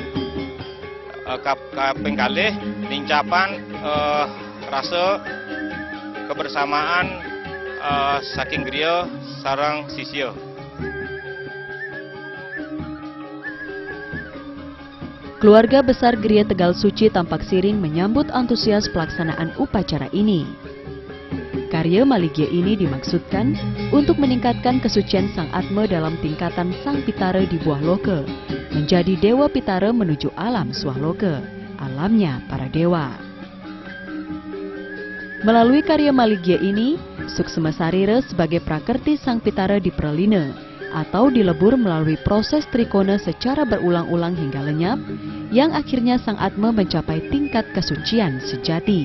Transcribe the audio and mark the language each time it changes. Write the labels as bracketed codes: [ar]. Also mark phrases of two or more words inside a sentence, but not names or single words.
[ban] Kaping kalih nincapan rasa kebersamaan saking griya sareng sisya. [id] Keluarga besar Gria Tegal Suci Tampak Siring menyambut antusias pelaksanaan upacara ini. Karya Maligya ini dimaksudkan untuk meningkatkan kesucian Sang Atma dalam tingkatan Sang Pitara di Buah Loka, menjadi Dewa Pitara menuju alam Swahloka, alamnya para dewa. Melalui karya Maligya ini, Suksema Sarira sebagai prakerti Sang Pitara diperlina atau dilebur melalui proses trikona secara berulang-ulang hingga lenyap, yang akhirnya Sang Atma mencapai tingkat kesucian sejati.